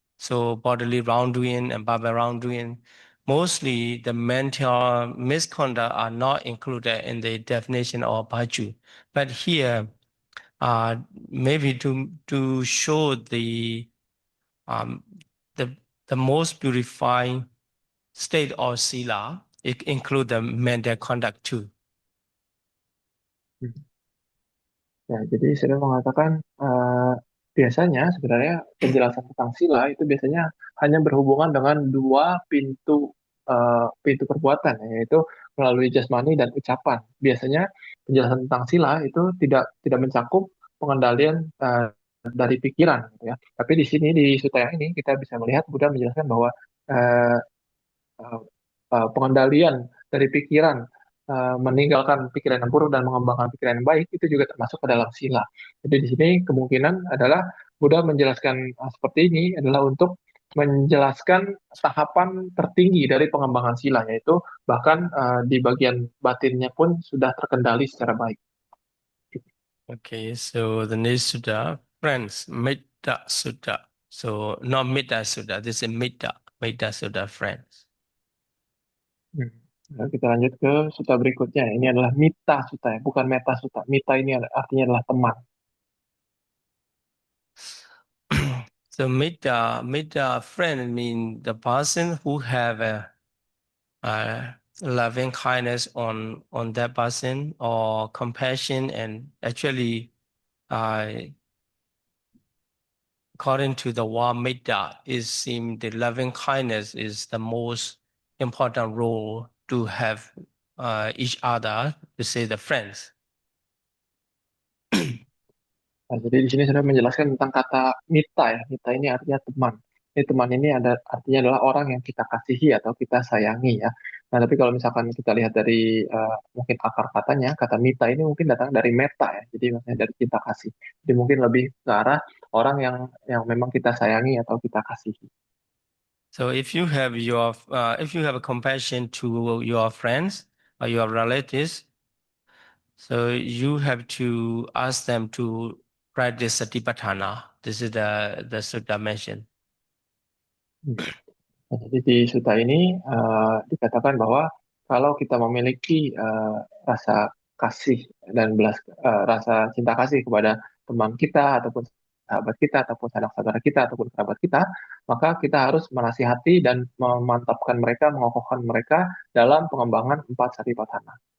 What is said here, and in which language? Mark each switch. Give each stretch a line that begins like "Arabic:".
English: So bodily wrongdoing and verbal wrongdoing. Mostly the mental misconduct are not included in the definition of bhaju. But here, maybe to show um, the most purifying state of sila, it include the mental conduct too.
Indonesian: Ya, jadi saya mengatakan biasanya sebenarnya penjelasan tentang sila itu biasanya hanya berhubungan dengan dua pintu perbuatan, yaitu melalui jasmani dan ucapan. Biasanya penjelasan tentang sila itu tidak mencakup pengendalian dari pikiran, gitu ya. Tapi di sini di sutta yang ini kita bisa melihat Buddha menjelaskan bahwa eh, eh, pengendalian dari pikiran, meninggalkan pikiran yang buruk dan mengembangkan pikiran yang baik itu juga termasuk ke dalam sila. Jadi di sini kemungkinan adalah Buddha menjelaskan seperti ini adalah untuk menjelaskan tahapan tertinggi dari pengembangan sila, yaitu bahkan di bagian batinnya pun sudah terkendali secara baik.
English: Okay, so the next sutta, friends, Metta Sutta. So not Metta Sutta, this is Metta Sutta, friends.
Indonesian: Hmm. Lalu kita lanjut ke sutta berikutnya. Ini adalah Mita Sutta, ya, bukan Meta Sutta. Mita ini artinya adalah teman.
English: So Metta friend mean the person who have a loving kindness on that person or compassion, and actually according to the word metta, it seems the loving kindness is the most important role to have each other, to say the friends.
Indonesian: Nah, jadi di sini sudah menjelaskan tentang kata mita, ya. Mita ini artinya teman. Ini teman ini ada artinya adalah orang yang kita kasihi atau kita sayangi, ya. Nah, tapi kalau misalkan kita lihat dari mungkin akar katanya, kata mita ini mungkin datang dari meta, ya. Jadi maksudnya dari cinta kasih. Jadi mungkin lebih ke arah orang yang memang kita sayangi atau kita kasihi.
English: So if you have a compassion to your friends or your relatives, so you have to ask them to practice satipatthana. This is the sutta mentioned.
Indonesian: Hmm. Nah, jadi di suta ini dikatakan bahwa kalau kita memiliki rasa kasih dan rasa cinta kasih kepada teman kita ataupun sahabat kita ataupun sanak saudara kita ataupun kerabat kita, maka kita harus menasihati dan memantapkan mereka, mengokohkan mereka dalam pengembangan empat satipatthana.